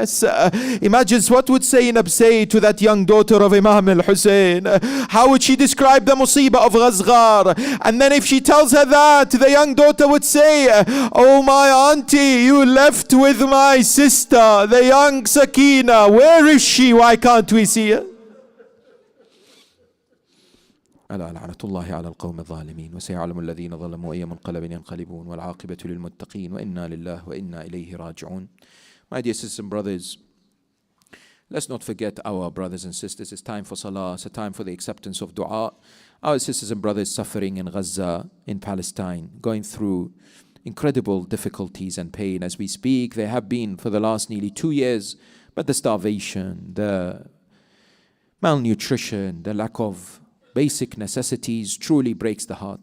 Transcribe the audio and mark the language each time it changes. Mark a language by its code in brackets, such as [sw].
[en] Yes, imagine what would Zainab say to that young daughter of Imam al-Hussein. How would she describe the musibah of Asghar? And then if she tells her that, the young daughter would say, oh my auntie, you left with my sister, the young Sakina. Where is she? Why can't we see? [ar] ألا لعنة الله على القوم الظالمين وسيعلم الذين ظلموا أي منقلب ينقلبون والعاقبة للمتقين وإنا لله وإنا إليه راجعون. [en] My dear sisters and brothers, let's not forget our brothers and sisters. It's time for salah. It's a time for the acceptance of dua. Our sisters and brothers suffering in Gaza, in Palestine, going through incredible difficulties and pain as we speak. They have been for the last nearly 2 years, but the starvation, the malnutrition, the lack of basic necessities truly breaks the heart.